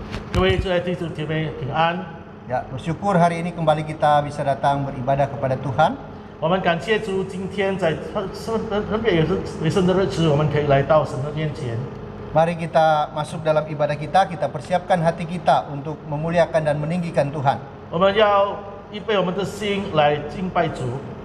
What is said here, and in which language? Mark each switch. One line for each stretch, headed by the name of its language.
Chinese: 各位亲爱的弟兄姐妹平安。
Indonesian: Ya, bersyukur hari ini kembali kita bisa datang beribadah kepada Tuhan.
Chinese: 我们感谢主，今天在特别也是为圣的日子，我们可以来到神的面前。
Indonesian: Mari kita masuk dalam ibadah kita persiapkan hati kita untuk memuliakan dan meninggikan Tuhan.
Chinese: 我们要预备我们的心来敬拜主，